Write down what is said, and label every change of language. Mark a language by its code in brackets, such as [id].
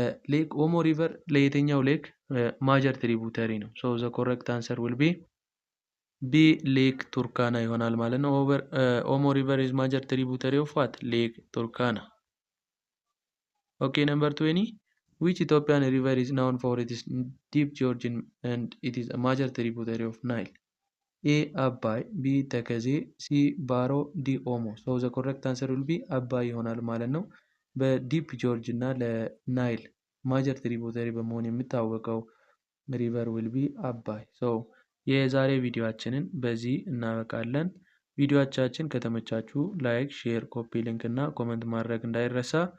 [am] ሌክ ኦሞ ሪቨር ለየትኛው ሌክ ማጀር ትሪቡተሪ ነው? ሶ ዘ ኮሬክት አንሰር ዊል ቢ ቢ ሌክ ቱርካና ይሆናል ማለት ነው። [en] ኦሞ ሪቨር ኢዝ ማጀር ትሪቡተሪ ኦፍ ዋት? [am] ሌክ ቱርካና። [en] ኦኬ ነምበር 20 which Ethiopian river is known for its deep gorge and it is a major tributary of Nile? [am] A አባይ፣ ቢ ተከዜ፣ ሲ ባሮ፣ ዲ ኦሞ። [en] ሶ ዘ ኮሬክት አንሰር ዊል ቢ አባይ [am] ይሆናል ማለት ነው። በዲፕ ጆርጅ እና ለናይል ማጀር ትሪቡተሪ በመሆን የሚታወቀው ሪቨር ዊል ቢ አባይ። ሶ የዛሬ ቪዲዮአችንን በዚህ እናበቃለን። ቪዲዮአቻችን ከተመቻችሁ ላይክ፣ ሼር፣ ኮፒ ሊንክ እና ኮመንት ማድረግ እንዳይረሳ።